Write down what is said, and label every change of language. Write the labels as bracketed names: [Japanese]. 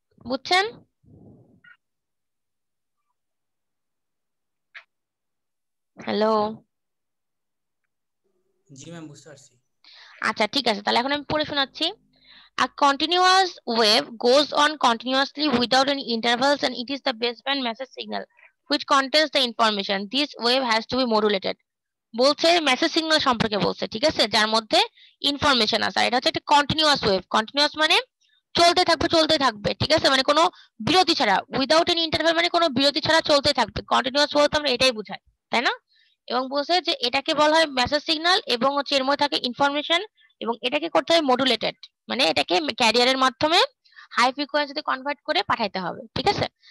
[Bangla] বুঝছেন? হ্যালো জি ম্যাম বুঝতে পারছি। আচ্ছা ঠিক আছে, তাহলে এখন আমি পড়ে শোনাচ্ছি। [English] A continuous wave goes on continuously without any intervals and it is the baseband message signal which contains the information. This wave has to be modulated. [Bangla] বলছে মেসেজ সিগন্যাল সম্পর্কে বলছে, ঠিক আছে, যার মধ্যে ইনফরমেশন আছে। আর এটা হচ্ছে একটা কন্টিনিউয়াস ওয়েভ। কন্টিনিউয়াস মানে চলতে থাকবে চলতে থাকবে, ঠিক আছে, মানে কোনো বিরতি ছাড়া। [English] without any interval [Bangla] মানে কোনো বিরতি ছাড়া চলতে থাকবে। কন্টিনিউয়াস বলতে আমরা এটাই বুঝাই, তাই না? এবং বলছে যে এটাকে বলা হয় মেসেজ সিগন্যাল এবং হচ্ছে এর মধ্যে থাকে ইনফরমেশন, এবং এটাকে করতে হয় মডুলেটেড, মানে এটাকে ক্যারিয়ারের মাধ্যমে হাই ফ্রিকোয়েন্সিতে কনভার্ট করে পাঠাইতে হবে, ঠিক আছে?